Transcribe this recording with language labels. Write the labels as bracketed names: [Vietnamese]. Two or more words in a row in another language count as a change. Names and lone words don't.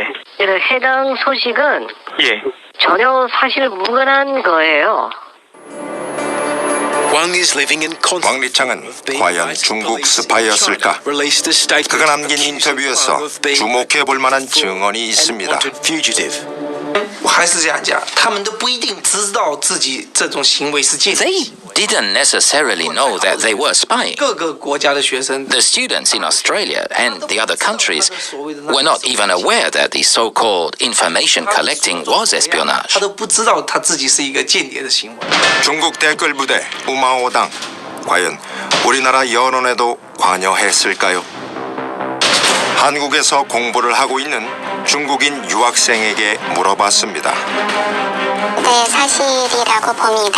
[Korean] 해당 소식은 예. 전혀 사실 무관한 거예요. 왕리창은 과연 중국 스파이였을까? 그가 남긴 인터뷰에서 주목해 볼 만한 증언이 있습니다. [Chinese] 还是这样讲，他们都不一定知道自己这种行为是间谍。 [English] Didn't necessarily know that they were spying. [Chinese] 各个国家的学生 [English] The students in Australia and the other countries were not even aware that the so-called information collecting was espionage. [Chinese] 他都不知道他自己是一个间谍的行为。 [Korean] 중국 댓글 부대 우마오당 과연 우리나라 여론에도 관여했을까요? 한국에서 공부를 하고 있는 중국인 유학생에게 물어봤습니다. 네, 사실이라고 봅니다.